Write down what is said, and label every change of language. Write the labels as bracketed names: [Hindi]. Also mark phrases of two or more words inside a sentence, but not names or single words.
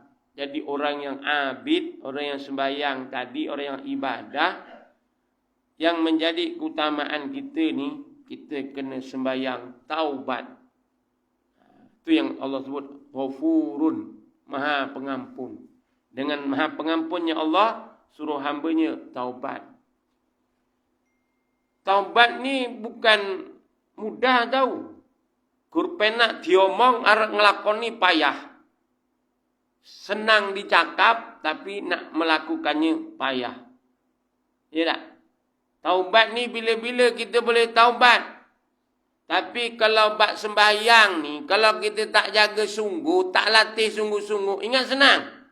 [Malay] Jadi orang yang abid, orang yang sembahyang tadi, orang yang ibadah, yang menjadi keutamaan kita ni, kita kena sembahyang taubat. Itu yang Allah sebut Ghafurun, maha pengampun. Dengan maha pengampunnya Allah, suruh hambanya taubat. Taubat ni bukan mudah tau. [Javanese] Kurpenak diomong arep ngelakoni payah. [Malay] Senang dicakap tapi nak melakukannya payah. Ya tak? Taubat ni bila-bila kita boleh taubat. Tapi kalau bab sembahyang ni, kalau kita tak jaga sungguh, tak latih sungguh-sungguh, ingat senang.